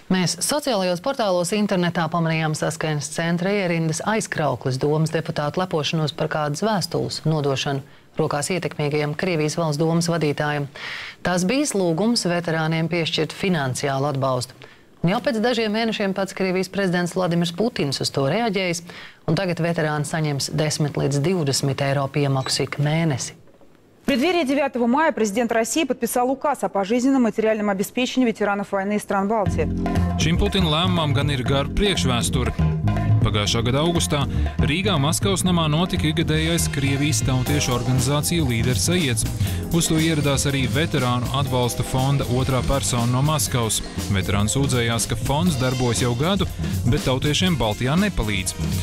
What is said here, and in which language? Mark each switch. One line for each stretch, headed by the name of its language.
Latvian: Mēs sociālajos portālos internetā pamanījām Saskaņas centra ierindas aizkrauklis domas deputātu lepošanos par kādas vēstules nodošanu rokās ietekmīgajam Krievijas valsts domas vadītājam. Tas bijis lūgums veterāniem piešķirt finansiālu atbalstu. Un jau pēc dažiem mēnešiem pats Krievijas prezidents Vladimirs Putins uz to reaģējis, un tagad veterāni saņems 10 līdz 20 eiro piemaksu ik mēnesi.
Russian: В преддверии 9 мая президент России подписал указ о пожизненном материальном обеспечении ветеранов войны и стран Балтии.
Latvian: Šim Putina lēmumam gan ir gara priekšvēsture. Pagājušā gada augustā Rīgā Maskavas namā notika ikgadējais Krievijas tautiešu organizāciju līderu sajiets. Uz to ieradās arī veterānu atbalsta fonda otrā persona no Maskavas. Veterāni sūdzējās, ka fonds darbojas jau gadu, bet tautiešiem Baltijā nepalīdz.